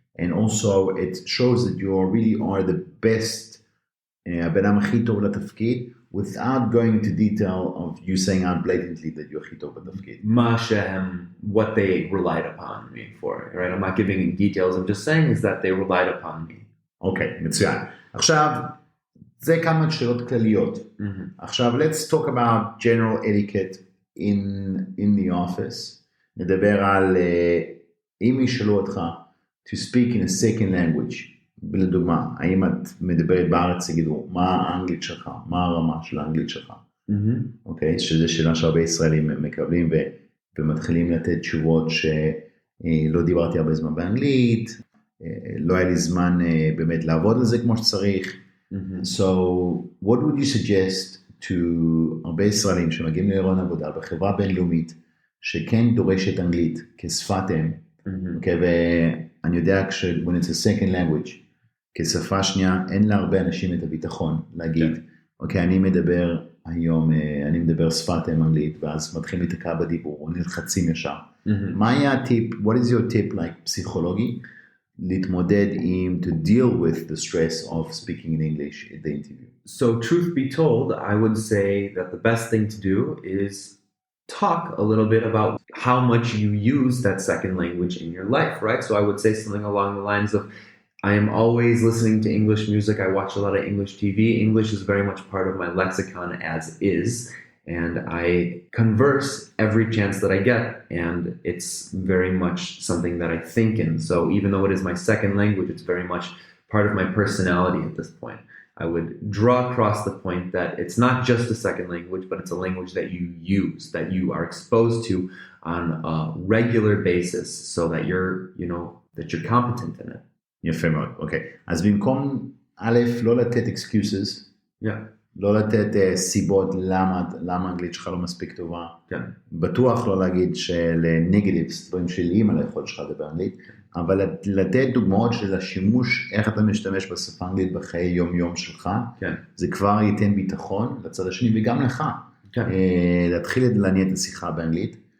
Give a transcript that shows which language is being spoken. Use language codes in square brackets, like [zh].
[en] And also it shows that you really are the best [he] הבן הכי טוב לתפקיד, [en] without going into detail of you saying out blatantly that you're [he] הכי טוב בתפקיד. [en] What they relied upon me for, right? I'm not giving details, I'm just saying is that they relied upon me. [he] אוקיי, מצוין. עכשיו, זה כמה שאלות כלליות. עכשיו, [en] let's talk about general etiquette in the office. [he] נדבר על, אם ישאלו אותך, [en] to speak in a second language. [he] לדוגמה, האם את מדברת בארץ, תגידו, מה האנגלית שלך? מה הרמה של האנגלית שלך? אוקיי, שזו שאלה שהרבה ישראלים מקבלים ומתחילים לתת תשובות שלא דיברתי הרבה זמן באנגלית, לא היה לי זמן באמת לעבוד על זה כמו שצריך. [en] So, what would you suggest to [he] הרבה ישראלים שמגיעים לראיון עבודה בחברה בינלאומית שכן דורשת אנגלית כשפת אם, אוקיי, ואני יודע [en] when it's a second language, [he] כשפה שנייה, אין להרבה אנשים את הביטחון להגיד, אוקיי, אני מדבר שפת אם אנגלית, ואז מתחילים להתקע בדיבור, או נלחצים ישר. מה היה הטיפ, [en] what is your tip like [he] פסיכולוגי, להתמודד עם, [en] to deal with the stress of speaking in English in the interview? So truth be told, I would say that the best thing to do is talk a little bit about how much you use that second language in your life, right? So I would say something along the lines of, I am always listening to English music. I watch a lot of English TV. English is very much part of my lexicon as is. And I converse every chance that I get. And it's very much something that I think in. So even though it is my second language, it's very much part of my personality at this point. I would draw across the point that it's not just a second language, but it's a language that you use, that you are exposed to on a regular basis so that you're competent in it. [he] יפה מאוד, אוקיי. אז במקום, א', לא לתת excuses, לא לתת סיבות למה האנגלית שלך לא מספיק טובה, בטוח לא להגיד שלנגטיבס, דברים שליליים על היכולת שלך לדבר אנגלית, אבל לתת דוגמאות של השימוש, איך אתה משתמש בשפה האנגלית בחיי יום-יום שלך, זה כבר ייתן ביטחון לצד השני וגם לך, להתחיל להניע את השיחה באנגלית.